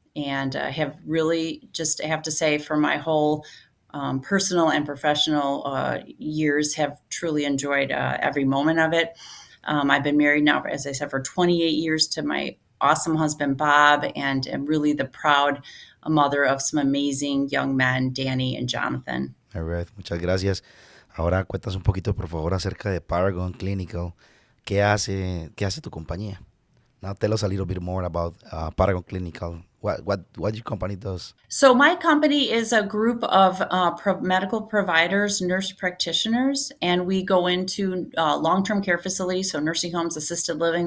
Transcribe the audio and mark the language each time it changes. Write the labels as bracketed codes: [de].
[en] And have really, just have to say, for my whole personal and professional years, have truly enjoyed every moment of it. I've been married now, as I said, for 28 years to my awesome husband, Bob, and am really the proud mother of some amazing young men, Danny and Jonathan. All right, [es] muchas gracias. Ahora cuéntanos un poquito, por favor, acerca de Paragon Clinical. ¿Qué hace tu compañía? [en] Now tell us a little bit more about Paragon Clinical. What your company does? So my company is a group of medical providers, nurse practitioners, and we go into long-term care facilities, so nursing homes, assisted living.